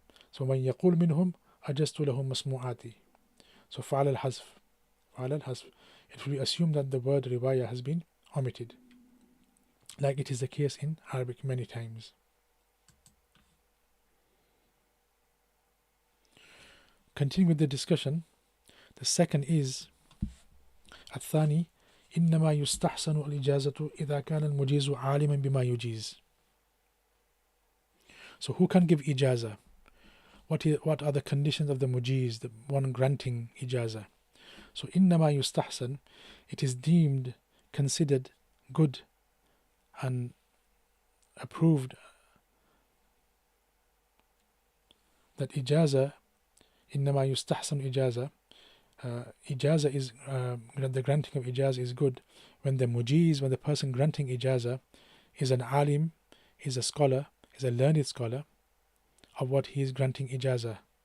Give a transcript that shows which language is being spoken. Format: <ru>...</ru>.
<en>So when يقول منهم أجزت لهم مسموعاتي, so فعل الحذف, it will be assumed that the word riwayah has been omitted, like it is the case in Arabic many times.</en> <ar>continuing with the discussion, the second is الثاني إنما يستحسن الإجازة إذا كان المجيز عالما بما يجيز.</ar> <en>So who can give ijaza? What are the conditions of the mujiz, the one granting ijaza? So إنما يستحسن, it is deemed, considered good and approved that ijaza, إنما يستحسن ijaza, ijaza is, the granting of ijaza is good when the mujiz, when the person granting ijaza is an alim, is a scholar, is a learned scholar of what he is granting ijaza.</en>